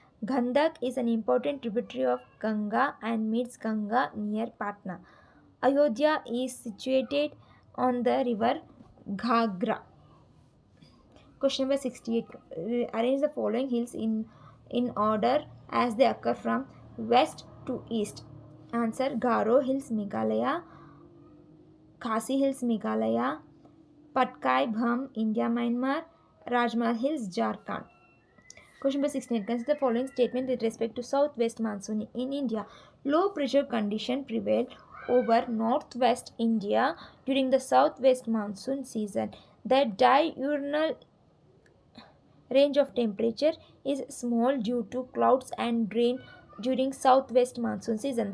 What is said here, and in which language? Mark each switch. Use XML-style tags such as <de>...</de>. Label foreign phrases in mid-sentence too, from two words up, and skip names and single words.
<en>Ghandak is an important tributary of Ganga and meets Ganga near Patna. Ayodhya is situated on the river Ghagra. Question number 68. Arrange the following hills in order as they occur from west to east. Answer: Garo Hills, Meghalaya; Khasi Hills, Meghalaya; Patkai Bham, India, Myanmar; Rajmahal Hills, Jharkhand. Question number 16. Consider the following statement with respect to southwest monsoon in India. Low pressure condition prevail over northwest India during the southwest monsoon season. The diurnal range of temperature is small due to clouds and rain during southwest monsoon season.</en>